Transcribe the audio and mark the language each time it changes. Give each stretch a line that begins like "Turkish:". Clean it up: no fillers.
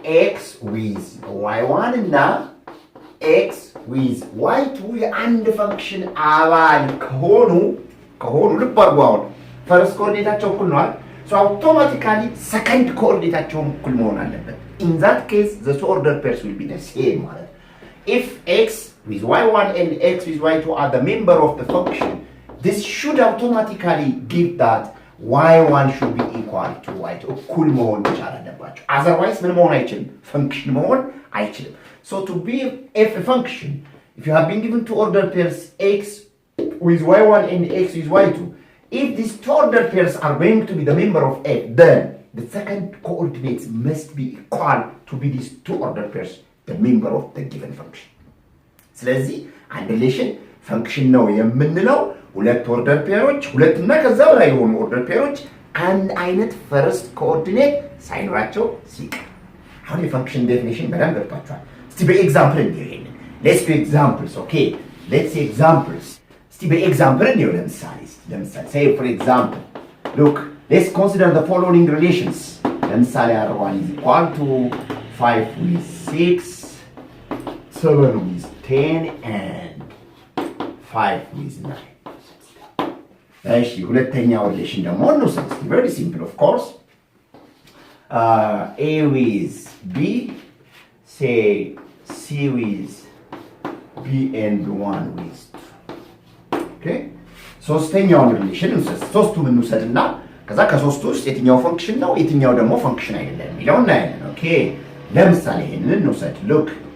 Amharic: x with y1 እና x with y2 የአንድ ፈንክሽን አባል ከሆኑ ልብ አድርጉ። አሁን ፈርስት ኮኦርዲኔታቸው እኩል ነው አይደል? So automatically second ኮኦርዲኔታቸው እኩል መሆን አለበት.
English: In that case, the two order pairs will be the same ማለት. If x with y1 and x with y2 are the member of the function, this should automatically give that y1 should be equal to y2.
Amharic: እኩል መሆን መቻል አለባቸው. Otherwise ምን መሆን አይችልም? ፈንክሽን መሆን አይችልም.
English: So to be a function, if you have been given two order pairs x with y1 and x with y2, if these two order pairs are going to be the member of f, then the second coordinates must be equal to be these two order pairs, the member of the given function.
Amharic: ስለዚህ አንድ ሪሌሽን ፈንክሽን ነው የምንለው ሁለት ኦርደር ፔሮች ሁለትና ከዛ በላይ የሆኑ ኦርደር ፔሮች አንድ አይነት ፈርስት ኮኦርዲኔት ሳይኖራቸው ሲቀር። አሁን የፈንክሽን ዴፊኒሽን በደንብ ገብቷችኋል። እስቲ በኤግዛምፕል እንየው ይሄንን። ሌትስ ዱ ኤግዛምፕልስ። ኦኬ ሌትስ ሲ ኤግዛምፕልስ። እስቲ በኤግዛምፕል እንየው። ለምሳሌ say for example, look, let's consider the following relations.
English: ለምሳሌ r1 is equal to 5 with 6, 7 with 10 and 5 with 9.
Amharic: እሺ ሁለተኛው ሪሌሽን ደግሞ እንውሰድ። very simple of course.
English: A with B, say C with B and 1 with 2. Okay?
Amharic: ሶስተኛውን ሪሌሽን እንውሰድ። ሶስቱን እንውሰድና ከዛ ከሶስቱ ውስጥ የትኛው ፈንክሽን ነው የትኛው ደግሞ ፈንክሽን አይደለም የሚለውን እናያለን። ኦኬ ለምሳሌ ይሄንን እንውሰድ። ሉክ